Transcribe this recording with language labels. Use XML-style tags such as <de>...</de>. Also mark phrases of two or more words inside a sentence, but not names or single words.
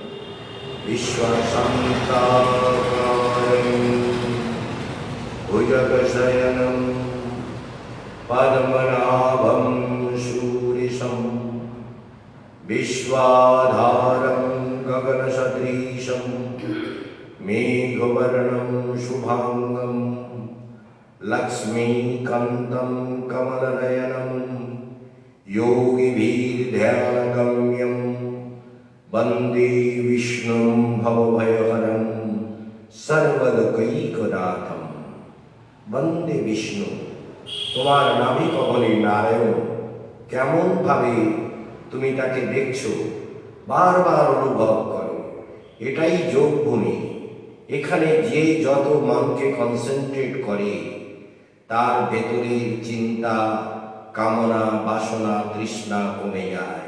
<sa>বিশ্বাসান্তাকারং ভুজগশয়নম পদ্মনাভম সুরেশম বিশ্বাধারম গগন সদৃশম মেঘবর্ণম শুভাঙ্গম লক্ষ্মীকান্तं কমলনয়নম योगिभिर्ध्यानगम्यं वन्दे विष्णुं भवभयहरं सर्वलोकैकनाथं। वन्दे विष्णु।</sa> <bn>তোমার নাভি কমলে নারায়ণ কেমন ভাবে তুমি তাকে দেখছো, বারবার অনুভব করো। এটাই যোগভূমি। এখানে যে যত মনকে কনসেন্ট্রেট করে, তার ভেতরের চিন্তা, কামনা, বাসনা, তৃষ্ণা কমে যায়।</bn>